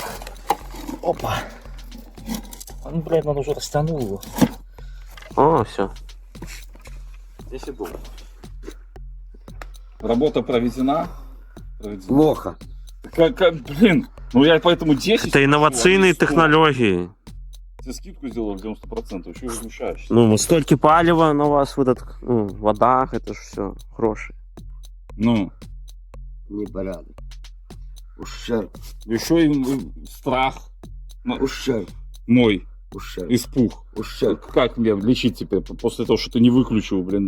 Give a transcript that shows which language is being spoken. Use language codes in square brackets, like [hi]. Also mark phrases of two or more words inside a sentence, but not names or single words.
[ru] Опа. А ну, блядь, надо уже растянул его. О, все. 10 долларов. Работа проведена. Плохо. Блин, ну я поэтому 10. [uk] Це інноваційні технології. [ru] Ты скидку сделал 90%, еще и возмущаешься. Ну, [uk] стільки палива [ru] на вас в этот, ну, в водах, это ж все гроші. Ну, Непорядок. Ущерб. еще и страх Ущерб. мой, Ущерб. испуг. Ущерб. Как мне лечить теперь после того, что ты не выключил, блин?